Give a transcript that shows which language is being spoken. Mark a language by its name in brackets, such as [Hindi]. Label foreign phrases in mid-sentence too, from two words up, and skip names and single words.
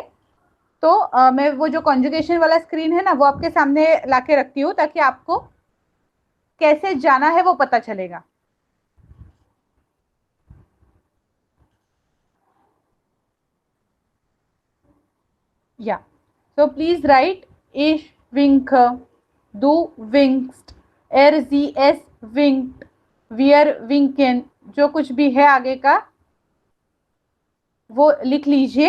[Hindi] तो मैं वो जो कॉन्जुगेशन वाला स्क्रीन है ना, वो आपके सामने लाके रखती हूँ ताकि आपको कैसे जाना है वो पता चलेगा। [German] या [English] so please write [German] ich winke, du winkst, sie es winkt, wir winken, [Hindi] जो कुछ भी है आगे का वो लिख लीजिए।